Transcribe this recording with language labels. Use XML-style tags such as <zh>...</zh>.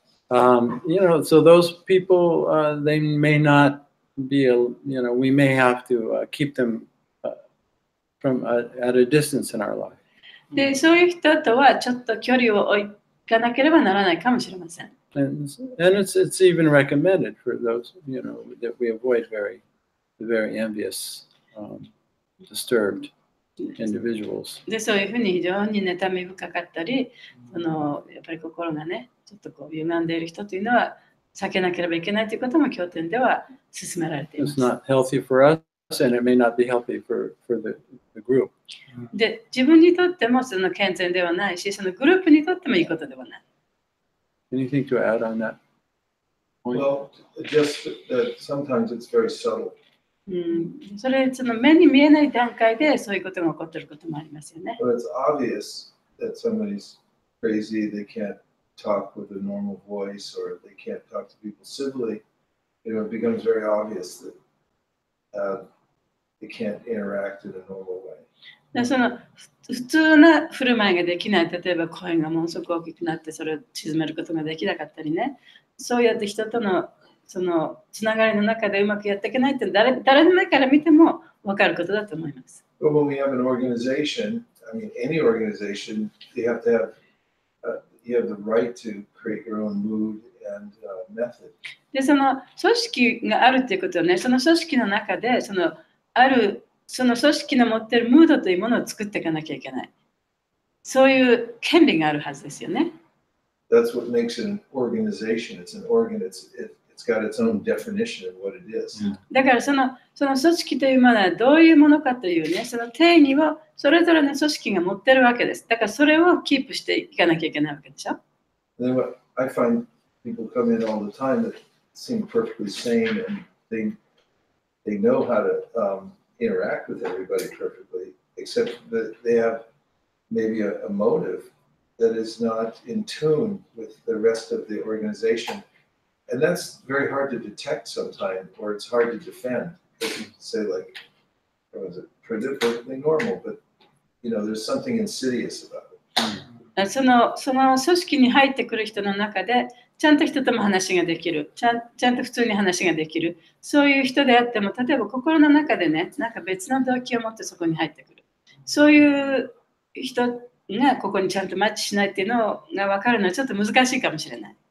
<en>So those people, they may not be, we may have to keep them at a distance in our life.</en> <ja>で、そういう人とはちょっと距離を置かなければならないかもしれません。</ja> <en>And it's even recommended for those, that we avoid very envious, disturbed individuals.</en> <ja>で、そういうふうに非常に妬み深かったり、やっぱり心がね、ちょっと歪んでいる人というのは避けなければいけないということも経典では勧められています。</ja> <en>It's not healthy for us, and it may not be healthy for the group.</en> <ja>で、自分にとっても健全ではないし、そのグループにとってもいいことではない。</ja> <en>Anything to add on that point? Well, just that sometimes it's very subtle.</en> <ja>それ目に見えない段階でそういうことが起こっていることもありますよね。</ja> <en>But it's obvious that somebody's crazy, they can't talk with a normal voice or they can't talk to people civilly. It becomes very obvious that they can't interact in a normal way.</en> <ja>普通な振る舞いができない、例えば声がものすごく大きくなってそれを沈めることができなかったりね、そうやって人とのつながりの中でうまくやっていけないって誰の目から見ても分かることだと思います。</ja> <en>But when we have an organization, any organization, you have to have, you have the right to create your own mood and method.</en> <ja>で、組織があるっていうことはね、その組織の中でその組織の持っているムードというものを作っていかなきゃいけない。そういう権利があるはずですよね。</ja> <en>That's what makes it an organization. It's an organ. It's got its own definition of what it is.</en> <ja>だからその組織というものはどういうものかというね、その定義をそれぞれの組織が持ってるわけです。だからそれをキープしていかなきゃいけないわけでしょ。</ja> <en>And then I find people come in all the time that seem perfectly sane, and they know how to interact with everybody perfectly, except that they have maybe a motive that is not in tune with the rest of the organization. And that's very hard to detect sometimes, or it's hard to defend. Because you can say like, oh, is it perfectly normal? But you know, there's something insidious about it.</en> <ja>その組織に入ってくる人の中で、ちゃんと人とも話ができる、ちゃんと普通に話ができる、そういう人であっても、例えば心の中でね、なんか別の動機を持ってそこに入ってくる。そういう人がここにちゃんとマッチしないっていうのが分かるのはちょっと難しいかもしれない。</ja>